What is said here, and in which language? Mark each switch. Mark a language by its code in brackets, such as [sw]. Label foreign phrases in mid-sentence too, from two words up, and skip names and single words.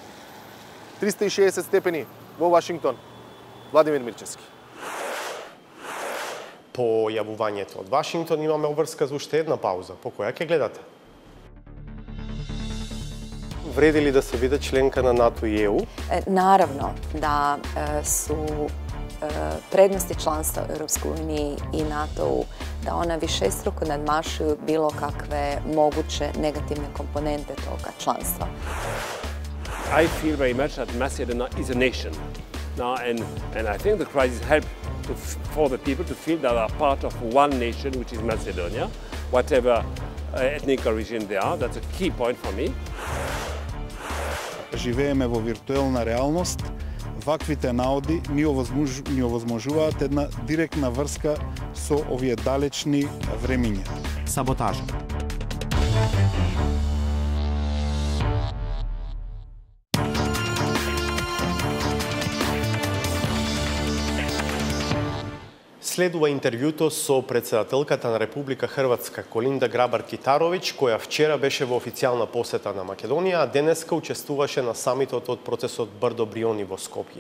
[mk] 360 степени во Вашингтон. Владимир Мирчевски. По јавувањето од Вашингтон имаме обврска за уште една пауза. По која ќе гледате? Вреди ли да се биде членка на НАТО и ЕУ? [hr] Naravno da su prednosti članstva u Europskoj uniji i NATO-u da ona višestruko nadmašuju bilo kakve moguće negativne komponente toga članstva. [en] I feel very much that Macedonia is a nation now, and I think the crisis helped for the people to feel that they are part of one nation, which is Macedonia, whatever ethnic origin they are. That's a key point for me. [mk] Живееме во виртуелна реалност. Ваквите наоди ни овозможуваат една директна врска со овие далечни времиња. Саботажа. Следува интервјуто со председателката на Република Хрватска Колинда Грабар-Китаровиќ, која вчера беше во официјална посета на Македонија, а денеска учествуваше на самитот од процесот Брдо Бриони во Скопје.